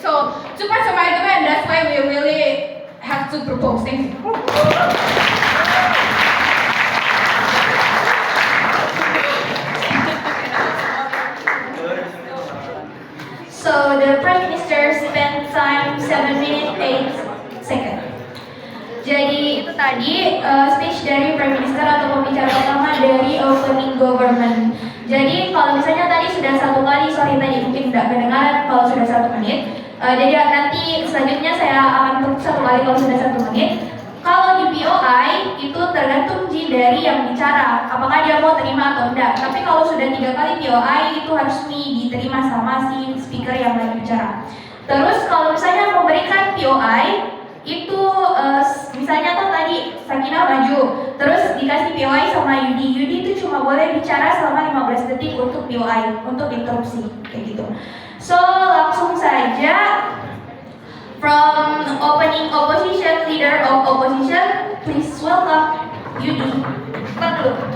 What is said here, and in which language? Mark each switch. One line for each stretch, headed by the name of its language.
English: So to pass my argument, that's why we really have to propose. Thank you. So the Prime Minister spent time 7 minutes 8 seconds.
Indonesian: Jadi itu tadi speech dari Prime Minister atau pembicara pertama dari opening government. Jadi kalau misalnya tadi sudah satu kali, sorry tadi mungkin tidak kedengaran kalau sudah 1 menit. Jadi nanti selanjutnya saya akan tunggu 1 kali kalau sudah 1 menit. Kalau di POI itu tergantung dari yang bicara, apakah dia mau terima atau enggak. Tapi kalau sudah 3 kali POI itu harus diterima sama si speaker yang lagi bicara. Terus kalau misalnya memberikan POI itu misalnya tuh tadi Sakina maju, terus dikasih POI sama Yudi itu cuma boleh bicara selama 15 detik untuk POI, untuk interupsi kayak gitu. So langsung saja.
English: From opening opposition, leader of opposition, please welcome Yudi.
Indonesian: Start dulu.